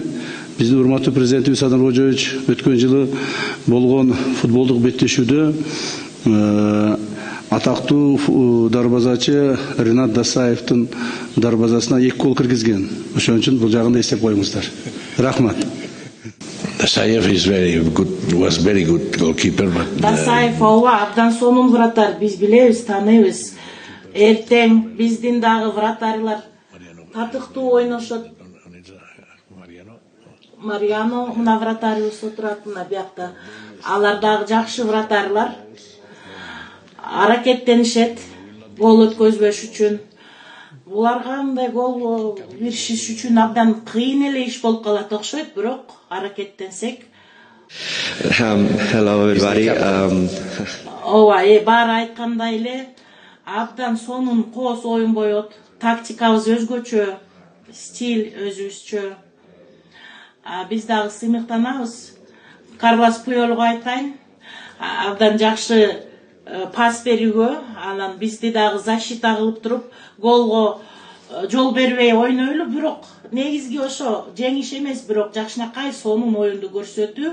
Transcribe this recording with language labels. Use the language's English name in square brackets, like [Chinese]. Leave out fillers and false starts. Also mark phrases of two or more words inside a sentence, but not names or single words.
[Kyrgyz] Биздин урматтуу президентибиз Садан Кожоевич өткөн жылы болгон футболдук беттешүүдө атактуу дарбазачы Ринат Дасаевдин дарбазасына 2 гол киргизген. Ошон үчүн бул жагын да эстеп коюңуздар. Рахмат. [English] Dasayev was very good goalkeeper, but [Kyrgyz] Dasayev абдан сонун вратарь, биз билебиз, тааныбыз. Эртең биздин дагы вратарлар татыктуу ойношот. Мариано мына вратарыбыз отурат мына биякта. Алар дагы жакшы вратарлар. Аракеттенишет гол өткөзбөш үчүн. Буларга мындай гол беришиш үчүн абдан кыйын эле иш болуп калат окшойт, бирок аракеттенсек. [English] Hello everybody. [Kyrgyz] Баары айткандай эле абдан сонун коос оюн боет. Тактикабыз өзгөчө, стиль өзүбүзчө. Биз дагы сыймыктанабыз. Карлос Пуйолго айтайын. Абдан жакшы пас берүүгө, анан бизди дагы защита кылып туруп, голго жол бербей ойнойлу, бирок негизги ошо жеңиш эмес, бирок жакшынакай сонун оюнду көрсөтүү.